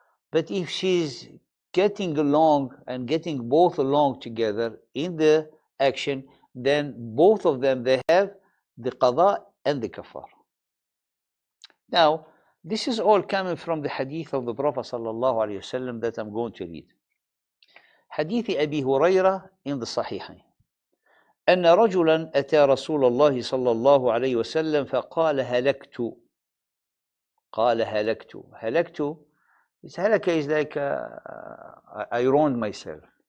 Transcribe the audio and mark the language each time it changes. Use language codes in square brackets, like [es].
[en] But if she's getting along and getting both along together in the action, then both of them, they have the qada and the kafar. Now, this is all coming from the hadith of the Prophet sallallahu alaihi wasallam that I'm going to read. Hadith Abi Hurairah in the Sahihain. [ar] أن رجلا أتى رسول الله صلى الله عليه وسلم فقال هلكت قال هلكت. [en] هلكت is halaka is like I ruined myself.